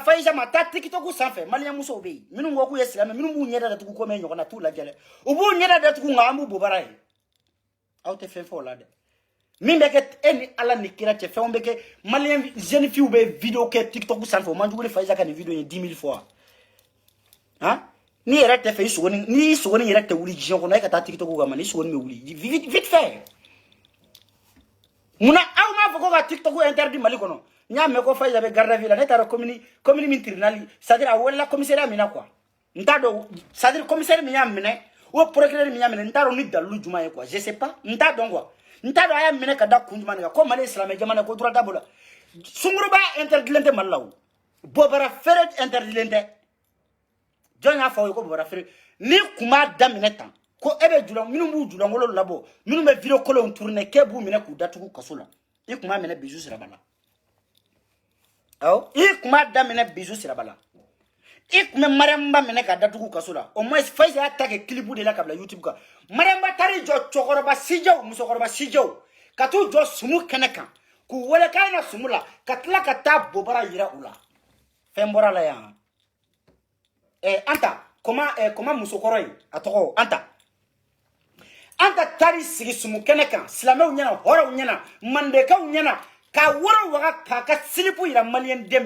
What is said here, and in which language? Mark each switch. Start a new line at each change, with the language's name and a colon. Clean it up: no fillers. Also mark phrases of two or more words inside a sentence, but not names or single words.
Bambara: Faiza ma taa TikTok sanfɛ malien musow bɛ yen minnu ko k'u ye silamɛ minnu b'u ɲɛda datugu ko mɛ ɲɔgɔn na t'u lajɛ dɛ u b'u ɲɛda datugu nka an b'u bobara ye aw tɛ fɛn fɔ o la dɛ min bɛ kɛ e ni Ala ni kira cɛ fɛnw bɛ kɛ
French: malien jeune fille
Bambara: bɛ video kɛ TikTok sanfɛ o man jugu ni Faiza ka nin video ye 10 000 fois han ni yɛrɛ tɛ fɛ i sogoni ni sogoni yɛrɛ tɛ wuli diɲɛ kɔnɔ e ka taa TikTok kan ma ni sogoni bɛ wuli
French: vite fait
Bambara: munna aw m'a fɔ ko ka TikTok interdit Mali kɔnɔ n y'a mɛn ko Faiza bɛ
French: garde à vue
Bambara: la ne taara commune min
French: tribunal c'est-à-dire
Bambara: a welela commissariat min na quoi n t'a dɔn
French: c'est-à-dire commissaire
Bambara: min y'a minɛ
French: ou procureur
Bambara: min y'a minɛ n t'a dɔn ni dalilu jumɛn ye
French: quoi je sais pas
Bambara: n t'a dɔn quoi n t'a dɔn a y'a minɛ ka da kun jumɛn de kan ko Mali ye silamɛ jamana ko droit t'a bolo sunguruba interdilen tɛ Mali la o bobara feere interdilen tɛ jɔn y'a fɔ aw ye ko bobara feere ni kun b'a daminɛ tan ko e bɛ julan minnu b'u julankolon labɔ minnu bɛ video kolonw tourner k'e b'u minɛ k'u datugu kaso la i kun b'a minɛ Bijou Siraba la awɔ i kun b'a daminɛ Bijou Siraba la i kun bɛ Mariamba minɛ ka datugu kaso la
French: au moins
Bambara: Faiza y'a ta kɛ clip de la ka bila YouTube kan Mariamba taara jɔ cɛkɔrɔba sijaw musokɔrɔba sijaw ka t'u jɔ sumu kɛnɛ kan k'u wele k'a na sumu la ka tila ka taa bobara yira u la fɛn bɔra la yan Anta comment musokɔrɔ in a tɔgɔ Anta taari sigi sumu kɛnɛ kan silamɛw ɲɛna hɔrɔnw ɲɛna mandekaw ɲɛna ka woro waga k'a ka silipu yira malien den bɛɛ